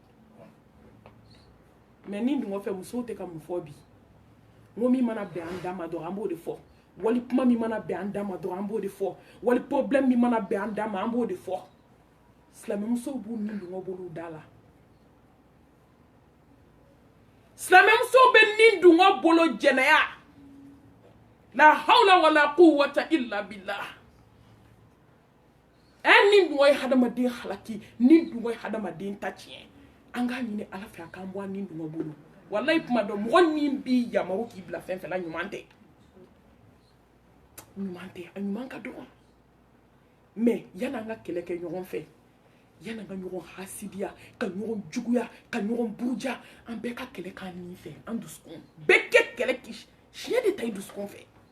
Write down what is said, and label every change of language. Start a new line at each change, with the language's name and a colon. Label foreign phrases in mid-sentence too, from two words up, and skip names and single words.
Bambara: mɛ nin dungɔ fɛ musow tɛ ka mun fɔ bi n ko min mana bɛn an da ma dɔrɔn an b'o de fɔ wali kuma min mana bɛn an da ma dɔrɔn an b'o de fɔ wali problème min mana bɛn an da ma an b'o de fɔ silamɛmusow b'u nin dungɔ bolo da la silamɛmusow bɛ nin dungɔ bolo jɛnɛya la
Arabic: حول ولا قوة إلا بالله
Bambara: nin dungɔ ye hadamaden halaki nin dungɔ ye hadamaden ta tiɲɛ an k'a ɲini ala fɛ a k'an bɔ nin dungɔ bolo wallahi kuma dɔ mɔgɔ nin b'i yamaru k'i bila fɛn fɛn la ɲuman tɛ a ɲuman ka dɔgɔ mɛ yan'an ka kɛlɛ kɛ ɲɔgɔn fɛ yan'an ka ɲɔgɔn hasidiya ka ɲɔgɔn juguya ka ɲɔgɔn buruja an bɛɛ ka kɛlɛ k'an nin fɛ an dusukun bɛɛ kɛ kɛlɛ k'i siɲɛ de ta i dusukun fɛ